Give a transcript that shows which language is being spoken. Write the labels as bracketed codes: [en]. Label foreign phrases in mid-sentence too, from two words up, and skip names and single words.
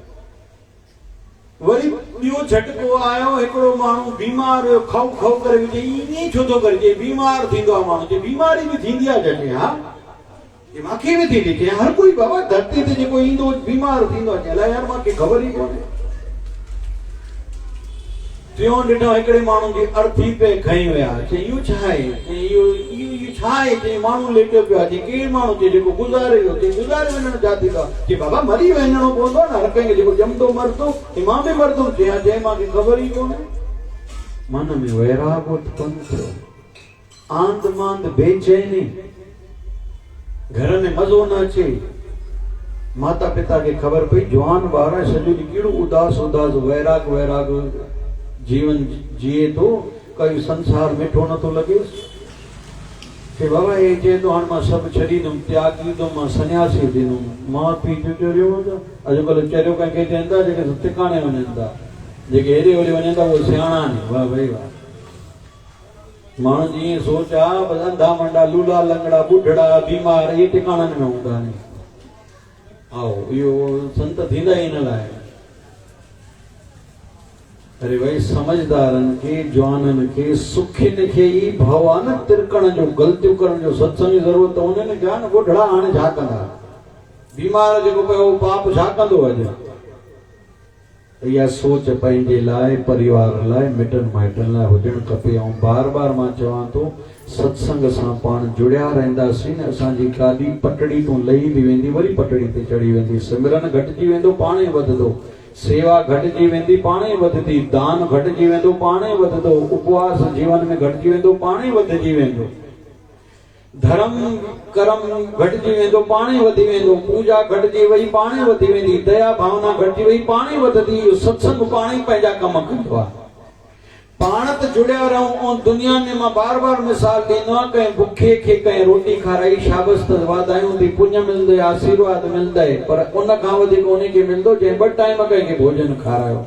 [sd] वरी ॿियो झटको आयो हिकिड़ो माण्हू बीमार हुयो खाऊ खाऊ करे विझे ईअं छो थो करे बीमार थींदो आहे माण्हू बीमारी बि थींदी आहे झटे हा मूंखे बि थी ॾिठे हर कोई बाबा धरती ते जेको ईंदो बीमार थींदो आहे अलाए यार मूंखे ख़बर ई कोन्हे टियों ॾिठो हिकिड़े माण्हू जी अर्थी पे खई विया इहो छा आहे इहो छा आहे चई माण्हू लेटियो पियो आहे केरु माण्हू चई जेको गुज़ारे वियो चई गुज़ारे वञण छा थींदो आहे चई बाबा मरी वञणो पवंदो आहे न हर कंहिंखे जेको ॼमंदो मरंदो मां बि मरंदुमि चई चई मूंखे ख़बर ई कोन्हे मन में वैराग उत्पन्न थियो आंद मांद बेचैनी घर में मज़ो न अचे माता पिता खे ख़बर पई जवान ॿार सॼो ॾींहुं कहिड़ो उदास उदास वैराग जीवन जिए तो कई संसार मिठो नथो लॻेसि कि बाबा ये चए तो हाणे मां सभु छॾींदुमि त्यागींदुमि मां सन्यासी थींदुमि माउ पीउ जो चरियो अॼुकल्ह चरियो कंहिंखे चवनि था जेके टिकाणे वञनि था जेके हेॾे होॾे वञनि था उहे सियाणा आहिनि वाह भाई वाह माण्हू जी ईअं सोच आहे बसि अंधा मंडा लूला लंगड़ा ॿुढड़ा बीमार इहे टिकाणनि में हूंदा आहिनि आओ इहो संत थींदा ई हिन लाइ अरे भाई समझदारनि खे जवाननि खे सुखिन खे ई भाव आहे न तिरकण जो ग़लतियूं करण जो सत्संग जी ज़रूरत उन्हनि खे आहे न ॿुढड़ा हाणे छा कंदा बीमार जेको पियो पाप छा कंदो अॼु? इहा सोच पंहिंजे लाइ परिवार लाइ मिटनि माइटनि लाइ हुजणु खपे। ऐं बार बार मां चवां थो सत्संग सां पाण जुड़िया रहंदासीं न, असांजी गाॾी पटड़ी तूं लही बि वेंदी वरी पटड़ी ते चढ़ी वेंदी। सिमरन घटिजी वेंदो पाणे वधंदो, सेवा घटिजी वेंदी पाणे वधंदी, दान घटिजी वेंदो पाणे वधंदो, उपवास जीवन में घटिजी वेंदो पाणे वधिजी वेंदो, धर्म कर्म घटिजी वेंदो पाणे वधी वेंदो, पूजा घटिजी वई पाणे वधी वेंदी, दया भावना घटिजी वई पाणे वधंदी। सत्संग पाणे पंहिंजा कम कंदो आहे। पाण त जुड़िया रहूं। ऐं दुनिया में मां बार बार मिसाल ॾींदो आहियां, कंहिं बुखे खे कंहिं रोटी खाराई शाबस त वाधायूं थी, पुण्य मिलंदो, आशीर्वाद मिलंदो आहे, पर उन खां वधीक उनखे मिलंदो जंहिं 2 टाइम कंहिंखे भोजन खारायो।